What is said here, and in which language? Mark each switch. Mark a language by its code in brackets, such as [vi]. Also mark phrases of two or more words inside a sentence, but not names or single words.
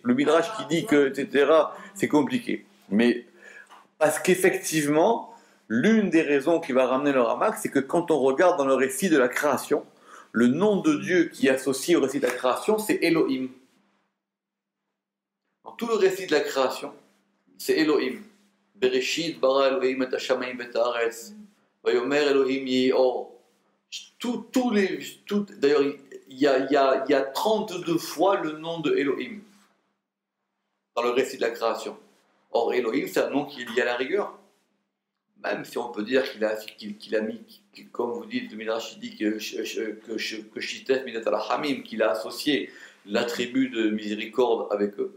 [fr] Le Midrash qui dit que, etc., c'est compliqué. Mais parce qu'effectivement, l'une des raisons qui va ramener le Ramak, c'est que quand on regarde dans le récit de la création, le nom de Dieu qui est associé au récit de la création, c'est Elohim. Dans tout le récit de la création, c'est Elohim. [he] בראשית ברא אלהים את השמים את הארץ. ויאמר אלהים יהי אור. [fr] D'ailleurs, il y a 32 fois le nom de Elohim dans le récit de la création. Or, Elohim, c'est un nom qui est lié à la rigueur. Même si on peut dire qu'il a mis, comme vous dites, le Midrash dit que [he] שיתף מידת הרחמים, [fr] qu'il a associé l'attribut de miséricorde avec eux.